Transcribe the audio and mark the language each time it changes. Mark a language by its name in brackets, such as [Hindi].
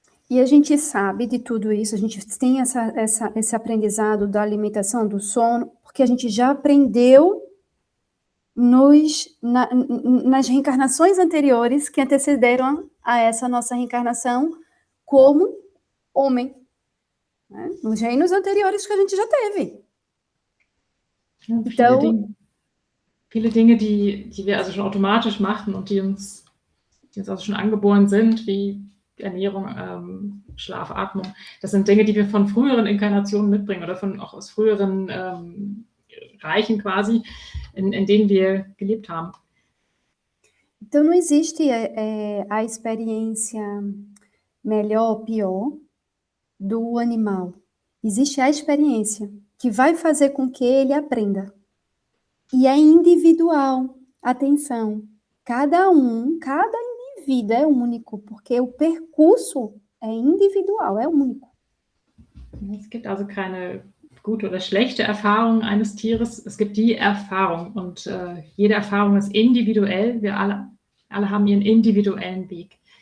[Portuguese] E a gente sabe de tudo isso, a gente tem esse aprendizado da alimentação, do sono, porque a gente já aprendeu nas reencarnações anteriores que antecederam a essa nossa reencarnação como homem, né? Nos reinos anteriores que a gente já teve. Então, [German] viele Dinge, die wir also schon automatisch machen und die uns also schon angeboren sind, wie Ernährung, Schlaf, Atmung, das sind Dinge, die wir von früheren Inkarnationen mitbringen oder auch aus früheren Reichen quasi, in denen wir gelebt haben. [Portuguese] Então, não existe a experiência melhor ou pior do animal. Existe a experiência que vai fazer com que ele aprenda. E é individual. Atenção, cada indivíduo é único, porque o percurso é individual, é único. [German] Es gibt also keine gute oder schlechte Erfahrung eines Tieres. Es gibt die Erfahrung, und jede Erfahrung ist individuell. Wir alle haben ihren individuellen Weg.